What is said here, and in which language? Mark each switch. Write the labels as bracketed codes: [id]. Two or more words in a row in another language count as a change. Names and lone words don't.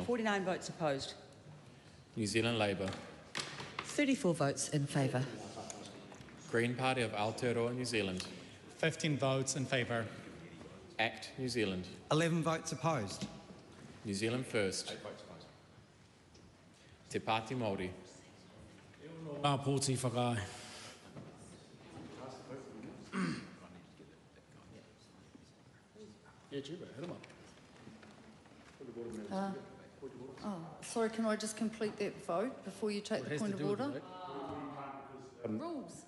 [en] 49 votes opposed. New Zealand Labour. 34 votes in favour. Green Party of Aotearoa New Zealand. 15 votes in favour. ACT New Zealand. 11 votes opposed. New Zealand First. 8 votes opposed. Te Pāti Māori. [mi] Pōti whakae. [en] Sorry, can I just complete that vote before you take the point of order? Rules.